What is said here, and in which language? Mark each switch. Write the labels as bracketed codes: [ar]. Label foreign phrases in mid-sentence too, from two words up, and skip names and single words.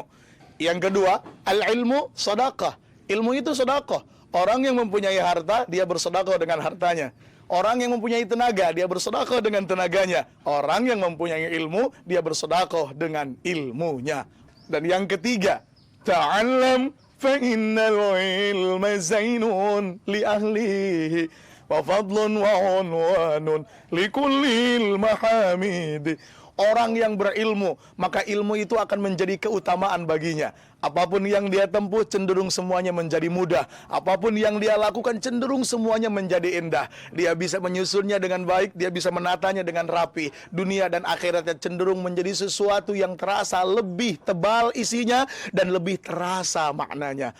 [id] Yang kedua, al-ilmu sedekah. Ilmu itu sedekah. Orang yang mempunyai harta, dia bersedekah dengan hartanya. Orang yang mempunyai tenaga, dia bersedekah dengan tenaganya. Orang yang mempunyai ilmu, dia bersedekah dengan ilmunya. Dan yang ketiga, [ar] تعلم فإن العلم زين لأهله وفضل وعنوان لكل المحامد. [id] Orang yang berilmu, maka ilmu itu akan menjadi keutamaan baginya. Apapun yang dia tempuh cenderung semuanya menjadi mudah. Apapun yang dia lakukan cenderung semuanya menjadi indah. Dia bisa menyusunnya dengan baik, dia bisa menatanya dengan rapi. Dunia dan akhiratnya cenderung menjadi sesuatu yang terasa lebih tebal isinya dan lebih terasa maknanya.